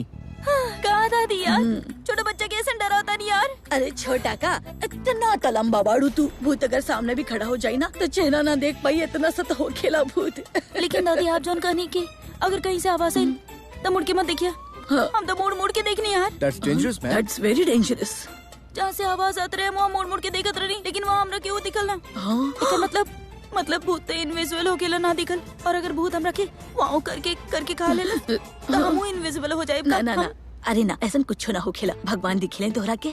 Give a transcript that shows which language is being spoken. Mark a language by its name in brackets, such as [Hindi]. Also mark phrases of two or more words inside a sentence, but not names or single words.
[Bhojpuri] कहा था दी यार, छोटा बच्चा कैसे डराता नहीं यार। अरे छोटा का इतना तलम्बा बाड़ू तू, भूत अगर सामने भी खड़ा हो जाए ना तो चेहरा ना देख पाई, इतना सा तो हो खेला भूत। लेकिन दादी आप जोन कहने के अगर कहीं से आवाज आई तो मुड़ के मत देखिए। हाँ। हम तो मुड़ के देखनी यार। [English] That's dangerous, man. That's very dangerous। [Bhojpuri] जहाँ से आवाज आते रहे वहाँ मुड़ के देखत रही, लेकिन वहाँ हमरा क्यों दिखल ना। हाँ। एकर मतलब भूत तो इनविजिबल हो गेला ना दिखल, और अगर भूत हमरा के वहाँ करके खा लेला तो हम इनविजिबल हो जाए। ना ना ना, अरे ना ऐसा कुछ ना हो खेला। भगवान दिखेले तोहरा के